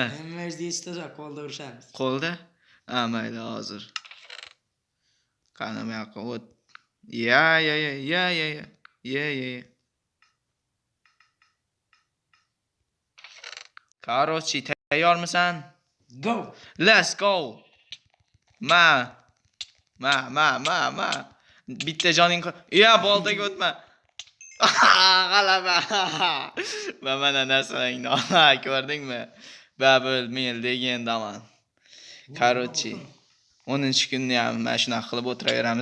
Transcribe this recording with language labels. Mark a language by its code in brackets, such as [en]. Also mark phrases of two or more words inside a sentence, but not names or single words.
[uz] Emmer deyishdi, qo'lda urishamiz. Qo'lda? Mayli, hozir. Qani bu yoqqa o't. Ya. Короче, tayyormisan? Go. [en] Let's go. [uz] Ma. Bitta joning boltaga o'tma. G'alaba. Mana narsangni ko'rdingmi? Babul men legendaman. Короче, 10-kunni ham mana shunaqa qilib o'tiraveramiz.